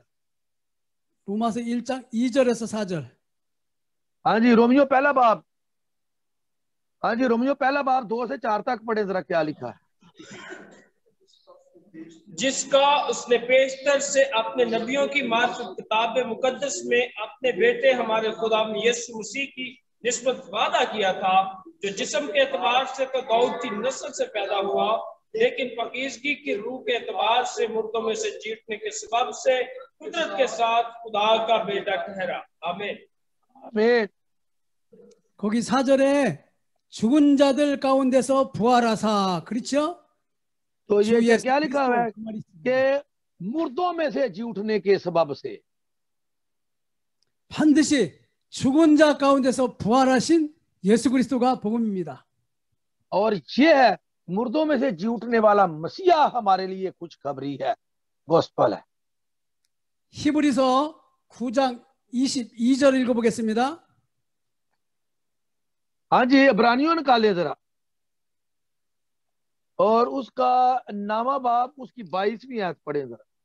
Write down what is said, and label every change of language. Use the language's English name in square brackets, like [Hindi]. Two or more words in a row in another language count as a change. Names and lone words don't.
[Korean] 로마서 1장 2절에서 4절. [Urdu] ہاں جی، رومیو پہلا باب، ہاں جی، رومیو پہلا باب 2 سے 4 تک پڑھے ذرا، کیا لکھا ہے. جس کا اس نے پیشتر سے اپنے نبیوں کی معرفت کتاب مقدس میں اپنے بیٹے ہمارے خدا یسوع مسیح کی نسبت وعدہ کیا تھا، جو جسم کے اعتبار سے تو داؤد کی نسل سے پیدا ہوا، لیکن پاکیزگی کی روح کے اعتبار سے مردوں میں سے جیتنے کے سبب سے قدرت کے ساتھ خدا کا بیٹا ٹھہرا. आमीन। आमीन। [Korean] 거기 4절에 죽은 자들 가운데서 부활하사, 그렇죠? [Urdu] تو یہ کیا لکھا ہوا ہے کہ مردوں میں سے جی اٹھنے کے سبب سے. [Korean] 반드시 죽은 자 가운데서 부활하신 예수 그리스도가 복음입니다. [Urdu] اور یہ ہے مردوں میں سے جی اٹھنے والا مسیحا ہمارے لیے خوشخبری ہے، گوسپل ہے. [Korean] 히브리서 9장 22절 읽어보겠습니다. [Urdu] ہاں جی، عبرانیوں نکالے ذرا، اور اس کا نامہ باپ اس کی 22ویں آیت پڑھے ذرا.